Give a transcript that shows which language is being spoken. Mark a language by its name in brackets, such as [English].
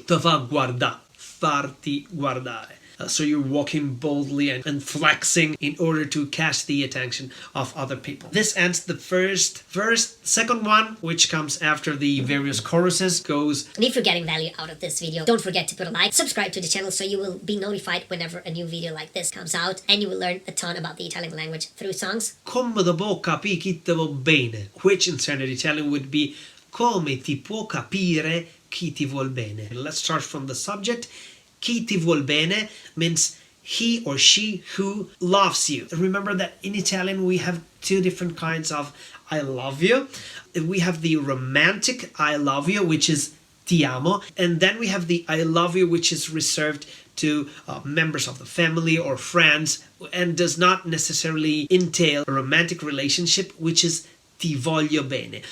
[Italian] Te fa guardà, farti guardare. [English] So you're walking boldly and flexing in order to catch the attention of other people. This ends the first verse. Second one, which comes after the various choruses, goes And if you're getting value out of this video, don't forget to put a like, subscribe to the channel so you will be notified whenever a new video like this comes out, and you will learn a ton about the Italian language through songs. [Italian] Come te può capire chi te va bene, [English] which in standard Italian would be [Italian] Come ti può capire chi ti vuol bene. [English] Let's start from the subject. [Italian] Chi ti vuol bene [English] means he or she who loves you. Remember that in Italian we have two different kinds of I love you. We have the romantic I love you, which is ti amo, and then we have the I love you, which is reserved to members of the family or friends and does not necessarily entail a romantic relationship, which is [Italian] ti voglio bene.